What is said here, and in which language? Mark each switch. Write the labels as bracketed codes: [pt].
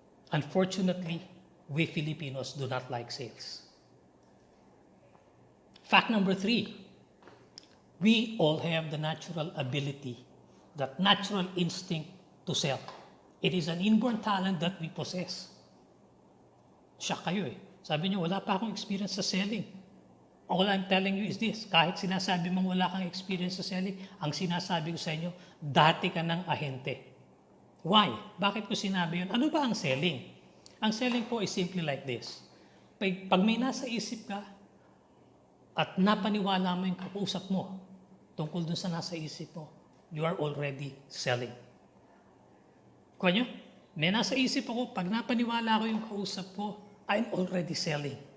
[en] Unfortunately, we Filipinos do not like sales. Fact number 3, we all have the natural ability, that natural instinct to sell. It is an inborn talent that we possess. [tl] Siya kayo eh. Sabi niyo, wala pa akong experience sa selling. [en] All I'm telling you is this, [tl] kahit sinasabi mong wala kang experience sa selling, ang sinasabi ko sa inyo, dati ka ng ahente. Why? Bakit ko sinabi yun? Ano ba ang selling? [en] Ang selling po is simply like this. [tl] Pag may nasa isip ka, at napaniwala mo yung kausap mo, tungkol dun sa nasa isip mo, [en] you are already selling. [tl] Kuha nyo? May nasa isip ako, pag napaniwala ko yung kausap ko, [en] I'm already selling.